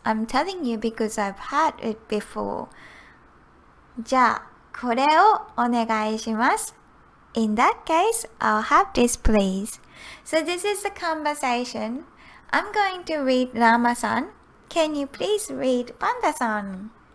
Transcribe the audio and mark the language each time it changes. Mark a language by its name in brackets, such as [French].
[English] I'm telling you because I've had it before. [Japanese] じゃあ、これをお願いします。 [English] In that case, I'll have this please. So this is the conversation. I'm going to read Rama-san. Can you please read Panda-san?